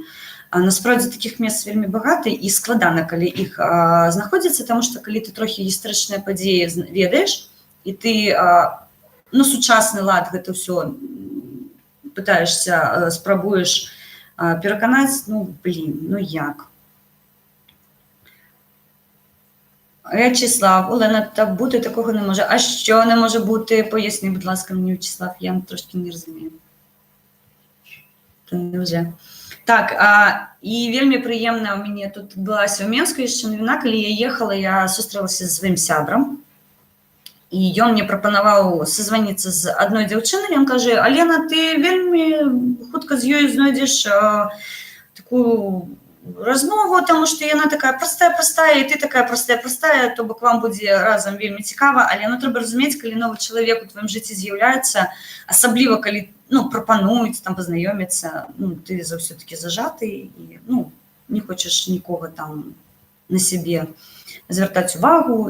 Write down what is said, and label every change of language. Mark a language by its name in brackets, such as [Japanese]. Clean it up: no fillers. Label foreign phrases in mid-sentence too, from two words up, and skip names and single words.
[Belarusian] Насправдзе, такіх месц вельмі багата, і складана, калі іх знаходзіцца, таму што калі ты трохі гістарычныя падзеі ведаеш, і ты на сучасны лад гэта ўсё пытаешься, спрабуеш пераканаць, ну, блін, ну як? [Ukrainian] В'ячеслав, Олена, та бути такого не може. А що не може бути? Поясни, будь ласка, мені, В'ячеслав, я трошки не розумію. Вже. [Belarusian] Так, і вельмі прыемна у мяне тут адбылася ў Менску яшчэ навіна, калі я ехала, я сустрэлася з сваім сябрам, і ён мне прапанаваў созваніцца з адной дзяўчынай, ён кажа: Алена, ты вельмі хутка з ёй знойдзеш такую размову, [Ukrainian] тому що [Belarusian] яна така простая, і ти така простая, то бок вам будзе разам вельмі цікава, але треба разумець, калі новы чалавек у твоім жыцці з'яўляецца, асабліва калі прапануюць там пазнаёміцца, ты заўсёды-такі зажаты і не хочаш нікога там на сябе звяртаць увагу.